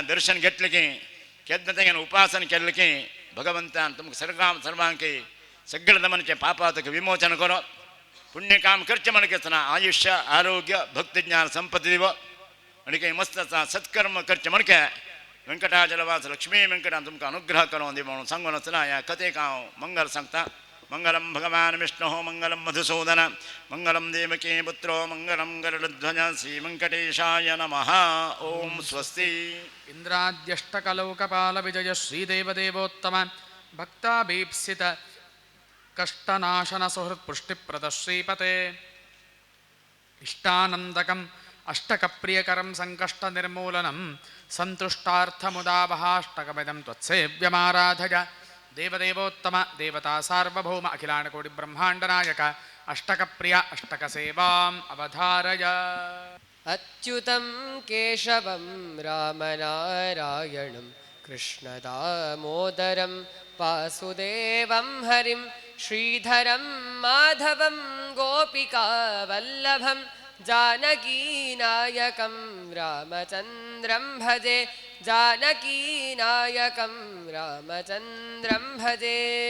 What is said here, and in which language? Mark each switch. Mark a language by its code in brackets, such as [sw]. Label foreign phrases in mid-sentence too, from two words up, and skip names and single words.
[kok] दर्शन घेतलें की केन्ना तेगेन उपासन केल्लें की भगवंतान तुमकां सर्वांक सगळे नमनचे पापातक विमोचन करो पुण्य काम करचें म्हणकेतना आयुष्य आरोग्य भक्तिज्ञान संपत्ती दिव आनी काही मस्त सत्कर्म करचें म्हणके वेंकटाचलवास लक्ष्मी वेंकटान तुमकां अनुग्रह करून दी म्हणून सांगून आसतना ह्या कथेक हांव मंगल सांगता [sa] मंगलम भगवान विष्णु मंगलम मधुसूदन मंगलम देवकी पुत्रो मंगलम गरुडध्वज श्री वेंकटेशाय नमः ओम स्वस्ति इंद्राद्यष्टकलौकपाल विजय श्रीदेवदेवोत्तम भक्ताभीप्सित कष्टनाशन सुहृत्पुष्टिप्रद श्रीपते इष्टानन्दकम् अष्टकप्रियकरं सङ्कष्टनिर्मूलनं सन्तुष्टार्थमुदावहाष्टकमिदं त्वत्सेव्यमाराधय देवदेवोत्तम देवता सार्वभौम अखिलाण्डकोटि ब्रह्माण्डनायक अष्टकप्रिय अष्टकसेवां अवधारय. अच्युतं केशवं रामनारायणं कृष्णदामोदरं वासुदेवं हरिं श्रीधरं माधवं गोपिकावल्लभं जानकीनायकं रामचन्द्रं भजे जानकीनायकं रामचन्द्रं भजे.